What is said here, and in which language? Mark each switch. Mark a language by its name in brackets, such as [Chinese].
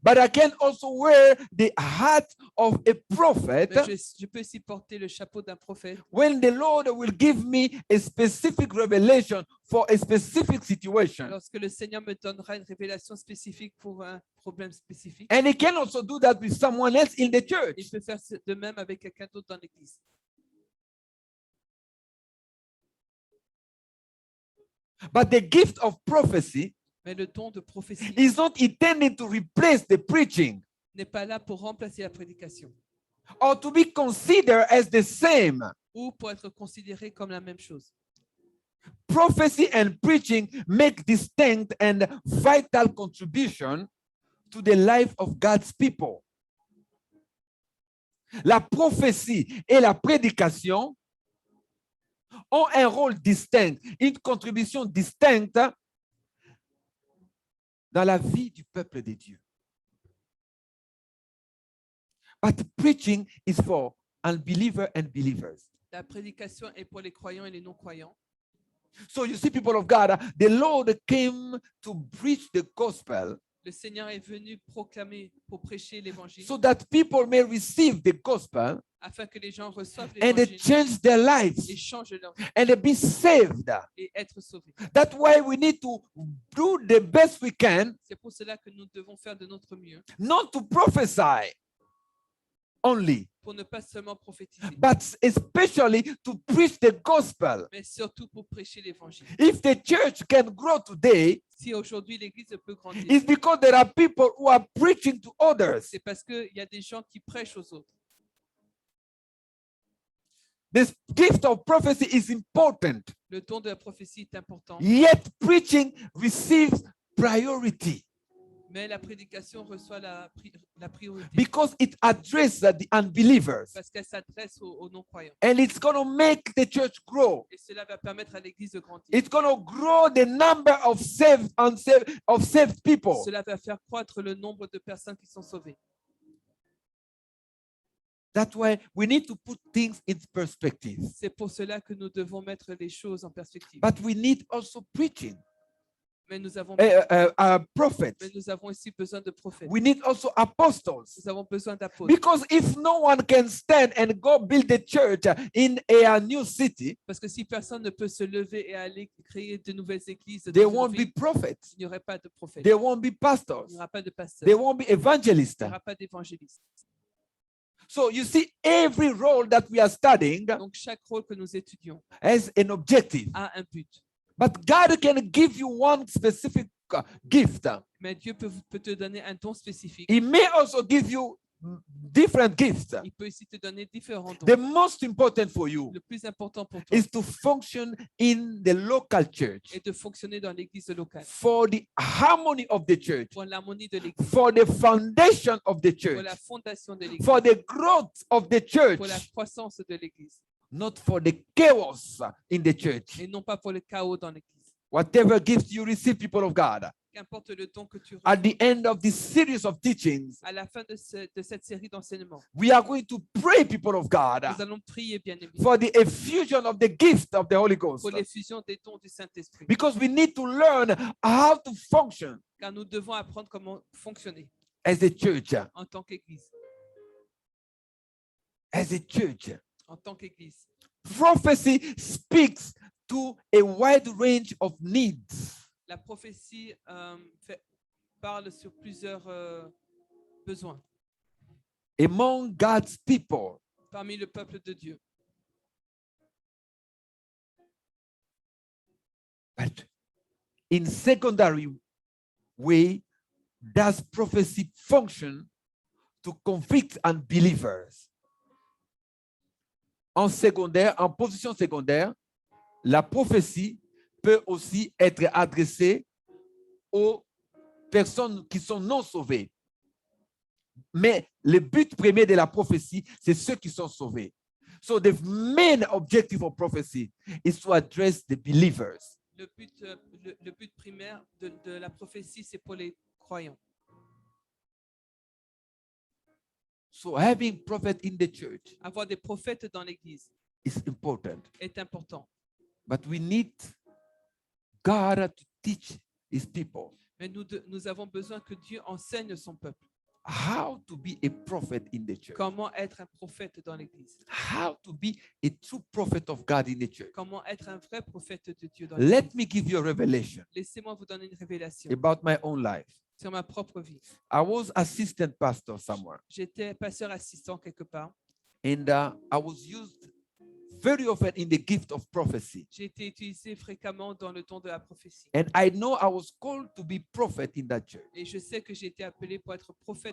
[English] But I can also wear the hat of a prophet [French] Mais je peux aussi porter le chapeau d'un prophète [English] when the Lord will give me a specific revelation for a specific situation. [French] lorsque le Seigneur me donnera une révélation spécifique pour un problème spécifique. [English] And he can also do that with someone else in the church. [French] Il peut faire de même avec quelqu'un d'autre dans l'église. [English] But the gift of prophecy [French] Mais le don de prophétie [English] is not intended to replace the preaching [French] n'est pas là pour remplacer la prédication [English] or to be considered as the same. [French] ou pour être considéré comme la même chose. [English] Prophecy and preaching make distinct and vital contribution to the life of God's people. [French] La prophétie et la prédication ont un rôle distinct, une contribution distincte dans la vie du peuple de Dieu. [English] But preaching is for unbelievers and believers. [French] La prédication est pour les croyants et les non-croyants. [English] So you see, people of God, the Lord came to preach the gospel [French] Le Seigneur est venu proclamer pour prêcher l'évangile [English] so that people may receive the gospel [French] afin que les gens reçoivent [English] and they [French] l'évangile [English] change their [French] et [English] lives [French] changent leur vie [English] and they be saved. [French] et être sauvés. [English] That's why we need to do the best we can, [French] C'est pour cela que nous devons faire de notre mieux [English] not to prophesy only, [French] pour ne pas seulement prophétiser, [English] but especially to preach the gospel. [French] mais surtout pour prêcher l'évangile. [English] If the church can grow today, [French] Si aujourd'hui l'Église peut grandir, [English] it's because there are people who are preaching to others. [French] c'est parce qu'il y a des gens qui prêchent aux autres. [English] This gift of prophecy is important, [French] Le don de la prophétie est important, [English] yet preaching receives priority [French] mais la prédication reçoit la priorité [English] because it addresses the unbelievers [French] parce qu'elle s'adresse aux non-croyants. [English] and it's going to make the church grow. [French] Et cela va permettre à l'Église de grandir. [English] It's going to grow the number of saved people. [French] Cela va faire croître le nombre de personnes qui sont sauvées. [English] That's why we need to put things in perspective. [French] C'est pour cela que nous devons mettre les choses en perspective. [English] But we need also preaching, [French] Mais nous avons [English] prophets. [French] aussi besoin de prophètes. [English] We need also apostles. [French] Nous avons besoin d'apôtres. [English] Because if no one can stand and go build a church in a new city, [French] Parce que si personne ne peut se lever et aller créer de nouvelles églises, [English] there [French] dans une [English] won't be [French] ville, [English] prophets, [French] il n'y aurait pas de prophètes. [English] there won't be [French] Il [English] pastors, [French] n'y aura pas de pasteurs. [English] there won't be [French] Il [English] evangelists. [French] n'y aura pas d'évangélistes. [English] So you see, every role that we are studying [French] Donc chaque rôle que nous étudions [English] has an objective. [French] a un but. [English] But God can give you one specific gift. [French] Mais Dieu peut te donner un don spécifique. [English] He may also give you different gifts. [French] Il peut aussi te donner différents dons. [English] The most important for you [French] Le plus important pour toi [English] is to function in the local church [French] est de fonctionner dans l'église locale [English] for the harmony of the church, [French] pour l'harmonie de l'église, [English] for the foundation of the [French] pour [English] church, [French] la fondation de l'église, [English] for the growth of the church, [French] pour la croissance de l'église [English] not for the chaos in the church. [French] et non pas pour le chaos dans l'église. [English] Whatever gift you receive, people of God, [French] Qu'importe le don que tu [English] at [French] reçois, [English] the end of this series of teachings, [French] à la fin de cette série d'enseignements, [English] we are going to pray, people of God, [French] nous allons prier, bien-aimés, [English] for the effusion of the gift of the Holy Ghost. [French] pour l'effusion des dons du Saint-Esprit, [English] Because we need to learn how to function [French] car nous devons apprendre comment fonctionner [English] as a church, [French] en tant qu'église. [English] as a church. [French] En tant qu'église. [English] Prophecy speaks to a wide range of needs. [French] La prophétie parle sur plusieurs besoins [English] Among God's people. [French] parmi le peuple de Dieu. [English] But in secondary way, does prophecy function to convict unbelievers? [French] En secondaire, en position secondaire, la prophétie peut aussi être adressée aux personnes qui sont non sauvées. Mais le but premier de la prophétie, c'est ceux qui sont sauvés. [English] So the main objective of prophecy is to address the believers. [French] Le but primaire de la prophétie, c'est pour les croyants. [English] So having prophet in the church [French] Avoir des prophètes dans l'église [English] is important. [French] est important. [English] But we need God to teach his people [French] Mais nous avons besoin que Dieu enseigne son peuple. [English] how to be a prophet in the church. [French] Comment être un prophète dans l'église. [English] How to be a true prophet of God in the church. [French] Comment être un vrai prophète de Dieu dans l'église. [English] Let me give you a revelation [French] Laissez-moi vous donner une révélation [English] about my own life. [French] sur ma propre vie. [English] I was assistant pastor somewhere, [French] J'étais pasteur assistant quelque part. [English] and I was used very often in the gift of prophecy. [French] J'ai été utilisé fréquemment dans le don de la prophétie. [English] And I know I was called to be prophet in that church. [French] Et je sais que j'ai été appelé pour être prophète